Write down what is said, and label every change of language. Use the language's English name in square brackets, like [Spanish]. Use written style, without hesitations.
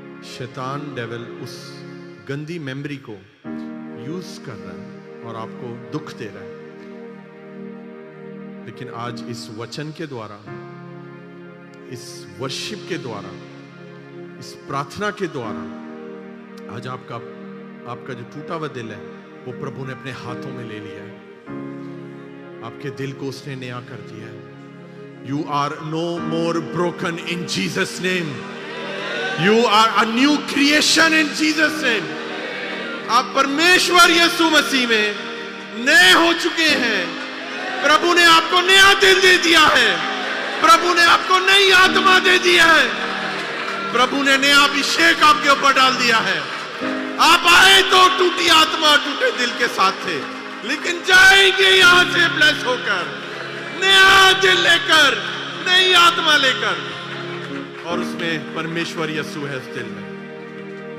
[Hindi] शैतान डेविल उस गंदी मेमोरी को यूज कर रहा है और आपको दुख दे रहा है, लेकिन आज इस वचन के द्वारा, इस वर्शिप के द्वारा, इस प्रार्थना के द्वारा आज आपका जो टूटा हुआ दिल है वो प्रभु ने अपने हाथों में ले लिया है। आपके दिल को उसने नया कर दिया है। [English] You are no more broken in Jesus' name. You are a new creation in Jesus' name. [Hindi] आप परमेश्वर यीशु मसीह में नए हो चुके हैं। प्रभु ने आपको नया दिल दे दिया है। प्रभु ने आपको नई आत्मा दे दिया है। प्रभु ने नया अभिषेक आपके ऊपर डाल दिया है। आप आए तो टूटी आत्मा, टूटे दिल के साथ थे, लेकिन जाएंगे यहां से ब्लेस होकर, नया दिल लेकर, नई आत्मा लेकर, और उसमें परमेश्वर यीशु है उस दिल में।